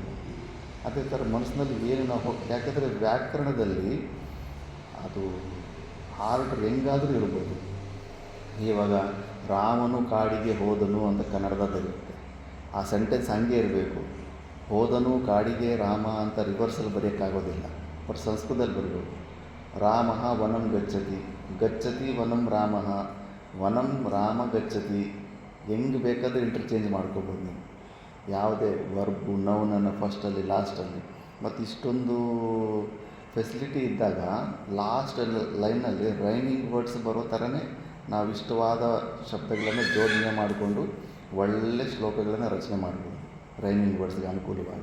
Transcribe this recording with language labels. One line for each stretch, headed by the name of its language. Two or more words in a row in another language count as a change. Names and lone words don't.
Kannada: ಅದೇ ಥರ ಮನಸ್ಸಿನಲ್ಲಿ ಏನು ನಾವು ಯಾಕೆಂದರೆ ವ್ಯಾಕರಣದಲ್ಲಿ ಅದು ಆರ್ಡರ್ ಹೆಂಗಾದರೂ ಇರ್ಬೋದು. ಇವಾಗ ರಾಮನು ಕಾಡಿಗೆ ಹೋದನು ಅಂತ ಕನ್ನಡದಲ್ಲಿರುತ್ತೆ, ಆ ಸೆಂಟೆನ್ಸ್ ಹಂಗೆ ಇರಬೇಕು. ಹೋದನು ಕಾಡಿಗೆ ರಾಮ ಅಂತ ರಿವರ್ಸಲ್ಲಿ ಬರೆಯೋಕ್ಕಾಗೋದಿಲ್ಲ, ಬಟ್ ಸಂಸ್ಕೃತದಲ್ಲಿ ಬರಬೇಕು.
Sanskrit: ರಾಮ ವನಂ ಗಚ್ಚತಿ ವನಂ ರಾಮ, ವನಂ ರಾಮ ಗಚ್ಚತಿ.
Kannada: ಹೆಂಗೆ ಬೇಕಾದರೂ ಇಂಟರ್ಚೇಂಜ್ ಮಾಡ್ಕೋಬೋದು ನೀವು, ಯಾವುದೇ ವರ್ಬು ನೌನನ್ನು ಫಸ್ಟಲ್ಲಿ ಲಾಸ್ಟಲ್ಲಿ. ಮತ್ತು ಇಷ್ಟೊಂದು ಫೆಸಿಲಿಟಿ ಇದ್ದಾಗ ಲಾಸ್ಟ್ ಲೈನಲ್ಲಿ
English: rhyming words
Kannada: ಬರೋ ಥರನೇ ನಾವು ಇಷ್ಟವಾದ ಶಬ್ದಗಳನ್ನು ಜೋಡಣೆ ಮಾಡಿಕೊಂಡು ಒಳ್ಳೆ ಶ್ಲೋಕಗಳನ್ನು ರಚನೆ ಮಾಡ್ಬೋದು ರೈಮಿಂಗ್ ವರ್ಡ್ಸ್ಗೆ ಅನುಕೂಲವಾಗಿ.